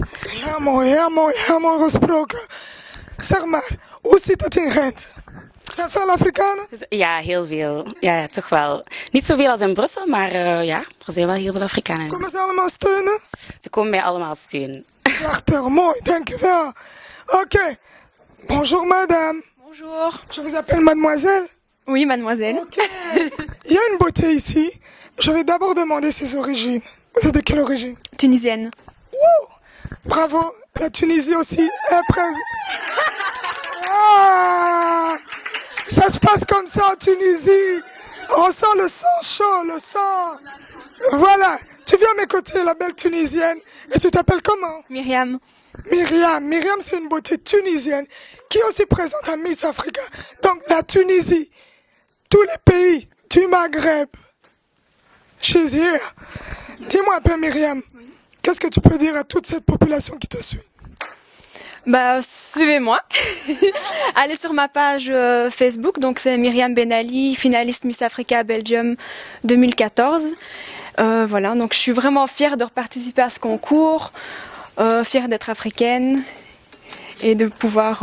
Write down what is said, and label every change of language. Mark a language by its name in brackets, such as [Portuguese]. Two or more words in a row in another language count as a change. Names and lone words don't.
[Dutch] Heel mooi, heel mooi, heel mooi gesproken. Zeg maar, hoe zit het in Gent? Zijn veel Afrikanen? Ja, heel veel. Ja, toch wel. Niet zoveel als in Brussel, maar ja, er zijn wel heel veel Afrikanen. Komen ze allemaal steunen? Ze komen mij allemaal steunen. Prachtig, mooi, dankjewel. Oké. [French] Bonjour madame. Bonjour. Je vous appelle mademoiselle. Oui, mademoiselle. Ok. Il y a une beauté ici. Je vais d'abord demander ses origines. Vous êtes de quelle origine? Tunisienne. Wouh. Bravo. La Tunisie aussi est présente. Ah. Ça se passe comme ça en Tunisie. On sent le sang chaud, le sang. Voilà. Tu viens à mes côtés, la belle Tunisienne. Et tu t'appelles comment? Myriam. Myriam. Myriam, c'est une beauté tunisienne qui est aussi présente à Miss Africa. Donc la Tunisie, tous les pays du Maghreb. [English] She's here. [French] Dis-moi un peu, Myriam, qu'est-ce que tu peux dire à toute cette population qui te suit? Bah, suivez-moi. Allez sur ma page Facebook, donc c'est Myriam Benali, finaliste Miss Africa Belgium 2014. Voilà, donc je suis vraiment fière de participer à ce concours, fière d'être africaine et de pouvoir...